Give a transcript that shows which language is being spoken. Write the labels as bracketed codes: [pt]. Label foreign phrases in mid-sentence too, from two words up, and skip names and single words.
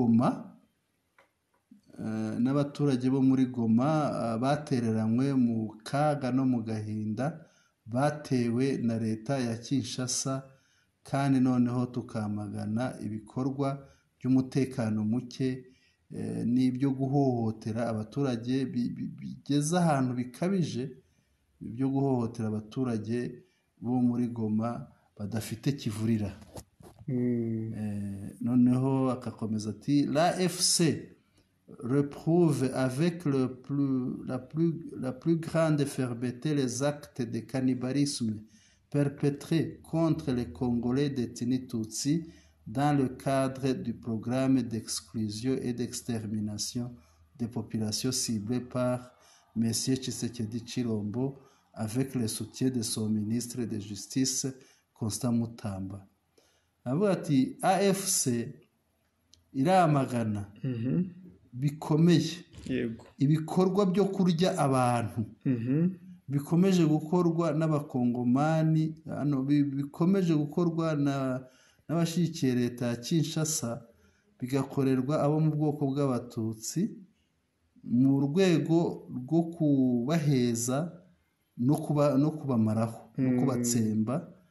[rw] muri Goma batereranywe mu kaga no mu gahinda batewe na leta ya Kinshasa, kandi noneho tukamagana ibikorwa by'umutekano muke n'ibyo guhohotera abaturage bigeze ahantu bikabije, byo guhohotera abaturage bo muri Goma badafite kivurira. Noneho akakomeza ati [fr] l'AFC reprouve avec la plus grande fermeté les actes de cannibalisme perpétrés contre les Congolais détenus Tutsis dans le cadre du programme d'exclusion et d'extermination des populations ciblées par M. Tshisekedi Tshilombo avec le soutien de son ministre de Justice Constant Mutamba. [rw] Avuga ati AFC iramagana bikomeye ibikorwa byo kurya abantu bikomeje gukorwa n'abakongomani, bikomeje gukorwa n'abashyigikiye leta ya Kinshasa, bigakorerwa abo mu bwoko bw'abatutsi mu rwego rwo kubaheza no kubamaraho no kubatsemba.